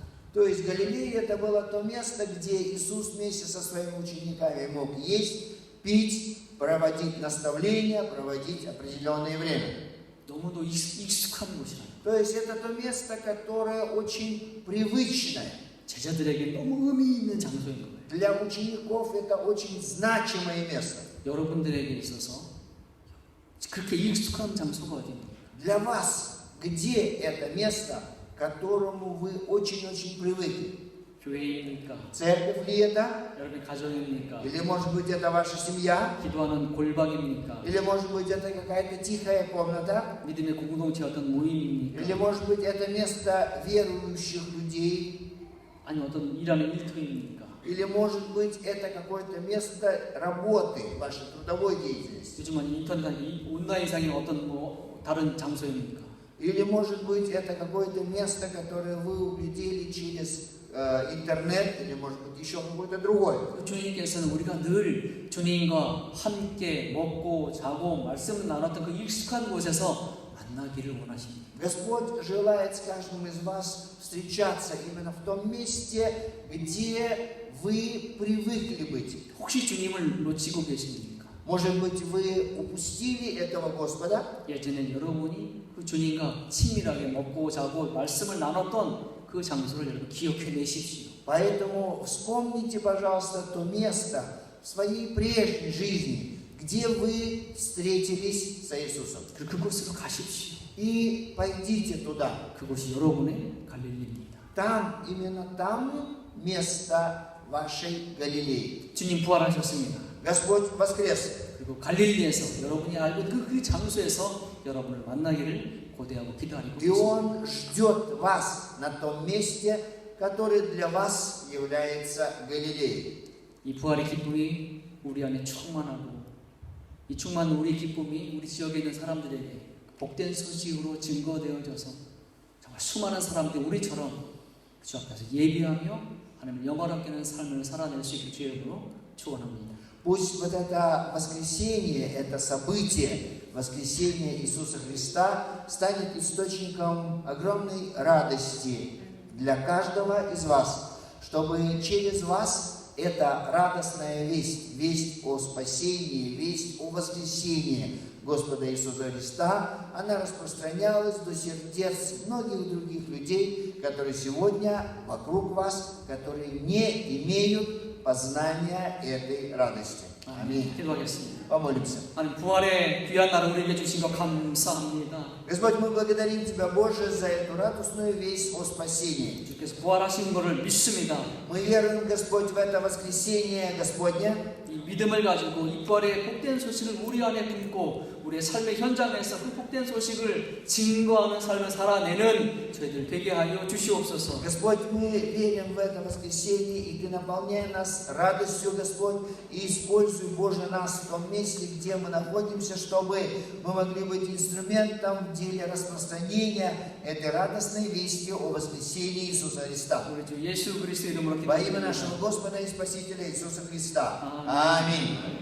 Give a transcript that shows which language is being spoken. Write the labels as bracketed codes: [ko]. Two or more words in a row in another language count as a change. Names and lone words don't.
[ru] То есть Галилея это было то место, где Иисус вместе со своими учениками мог есть, пить, проводить наставления, проводить определенное время. [ko] 너무도 익숙한 곳이라. [ru] То есть это то место, которое очень привычное. [ko] 제자들에게 너무 의미 있는 장소인 거예요. [ru] Для учеников это очень значимое место. [ko] 여러분들에게 있어서 그렇게 익숙한 장소가 어디입니까? [ru] Для вас, где это место, к которому вы очень-очень привыкли? [ko] 교회입니까? [ru] Церковь ли это? [ko] 여러분의 가정입니까? [ru] Или, может быть, это ваша семья? [ko] 기도하는 골방입니까? [ru] Или, может быть, это какая-то тихая комната? [ko] 믿음의 공동체 어떤 모임입니까? [ru] Или, может быть, это место верующих людей? [ko] 아니 어떤 일하는 일터입니까? [ru] Или, может быть, это какое-то место работы, вашей трудовой деятельности? [ko] 요즘은 인터넷 온라인상의 어떤 뭐 다른 장소입니까? [ru] Или, может быть, это какое-то место, которое вы увидели через интернет, или, может быть, еще какое-то другое. [ko] 주님께서는 우리가 늘 주님과 함께 먹고 자고 말씀을 나눴던 그 익숙한 곳에서 만나기를 원하십니다. [ru] Господь желает с каждым из вас встречаться именно в том месте, где вы привыкли быть. [ko] 혹시 주님을 놓치고 계십니까? [ru] Может быть, вы упустили этого Господа? [ko] 예전에 여러분이 그 주님과 친밀하게 먹고 자고 말씀을 나눴던 그 장소를 여러분 기억해내십시오. [ru] Поэтому вспомните, пожалуйста, то место в своей прежней жизни, где вы встретились с Иисусом. [ko] 그곳으로 가십시오. [ru] И пойдите туда. [ko] 그곳이 여러분의 갈릴리입니다. [ru] Там, именно там место вашей Галилеи. [ko] 주님 부활하셨습니다. [ru] Господь воскрес. [ko] 그리고 갈릴리에서 여러분이 알고 그 장소에서 여러분을 만나기를 고대하고 기다리고 [ru] И [ko] 있습니다. [ru] Он ждет вас на том месте, которое для вас является Галилеей. [ko] 이 부활의 기쁨이 우리 안에 충만하고 이 충만한 우리 기쁨이 우리 지역에 있는 사람들에게 복된 소식으로 증거되어져서 정말 수많은 사람들이 우리처럼 주 앞에서 예비하며 하나님을 영화롭게 하는 삶을 살아낼 수 있길 주의 이름으로 축원합니다. [ru] Пусть вот это воскресение, это событие, воскресение Иисуса Христа станет источником огромной радости для каждого из вас, чтобы через вас эта радостная весть, весть о спасении, весть о воскресении Господа Иисуса Христа, она распространялась до сердец многих других людей, которые сегодня вокруг вас, которые не имеют познания этой радости. Аминь. [ko] 기도하겠습니다. [ru] Помолимся. [ko] 하나님 부활의 귀한 날을 우리에게 주신 것 감사합니다. [ru] Господь, мы благодарим Тебя, Боже, за эту радостную весть о спасении. [ko] 주께서 부활하신 것을 믿습니다. [ru] Мы веруем, Господь, в это воскресение Господне. [ko] 이 믿음을 가지고 이 부활의 복된 소식을 우리 안에 품고 우리의 삶의 현장에서 그 복된 소식을 증거하는 삶을 살아내는 저희들 되게 하여 주시옵소서. [ru] Господь, мы верим в это воскресение, и Ты наполняй нас радостью, Господь, и используй, Боже, нас в том месте, где мы находимся, чтобы мы могли быть инструментом в деле распространения этой радостной вести о воскресении Иисуса Христа. [ko] 우리 주 예수 그리스도 이름으로 [ru] Во имя [ko] 기도드립니다. [ru] нашего Господа и Спасителя Иисуса Христа. Аминь. Аминь.